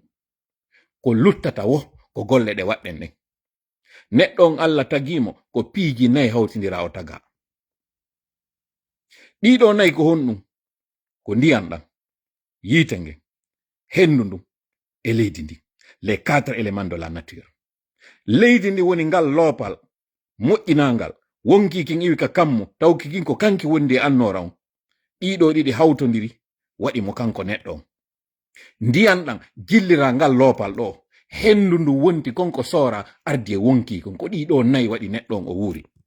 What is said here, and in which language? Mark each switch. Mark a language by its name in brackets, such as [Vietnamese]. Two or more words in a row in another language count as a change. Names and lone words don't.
[Fula] Ko luttata wo ko golle ɗe waɗɗen ɗen. Neɗɗon Allah tagimo ko piiji 4 hawtindira o taga. Ɗiɗo 4 ko honɗum ko ndiyam ɗam, yiite ngen, hendu ndum e leydi ndi. [French] Les 4 éléments de la nature. [Fula] Leydi ndi woni ngal loopal moƴƴinangal wonki kin iwi ka kammu tawki kin ko kanki wondi e annora on. Ɗiɗo ɗiɗi hawtondiri waɗi mo kanko neɗɗo on. Ndiyam ɗam jillira ngal loopal ɗo hendu ndu wonti konko soora ardi e wonki kon ko ɗiɗo 4 waɗi neɗɗo on o wuuri.